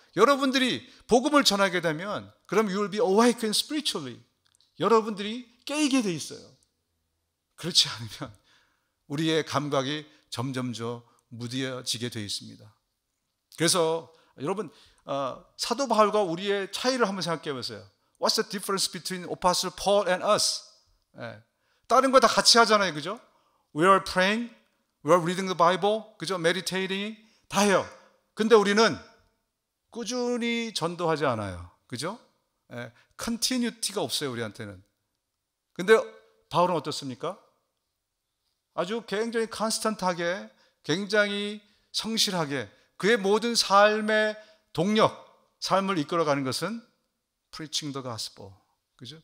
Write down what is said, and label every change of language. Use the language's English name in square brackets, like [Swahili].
[Korean] 여러분들이 복음을 전하게 되면 그럼 [English] you will be awakened spiritually. [Korean] 여러분들이 깨이게 돼 있어요. 그렇지 않으면 우리의 감각이 점점 무뎌지게 돼 있습니다. 그래서 여러분, 사도 바울과 우리의 차이를 한번 생각해 보세요. [English] What's the difference between Apostle Paul and us? [Korean] 다른 거 다 같이 하잖아요, 그죠? [English] We are praying, we are reading the Bible, [Korean] 그죠? Meditating 다 해요. 근데 우리는 꾸준히 전도하지 않아요, 그죠? continuity가 없어요, 우리한테는. 근데 바울은 어떻습니까? 아주 굉장히 constant하게, 굉장히 성실하게 그의 모든 삶의 동력, 삶을 이끌어가는 것은 [English] preaching the gospel. [Korean] 그죠?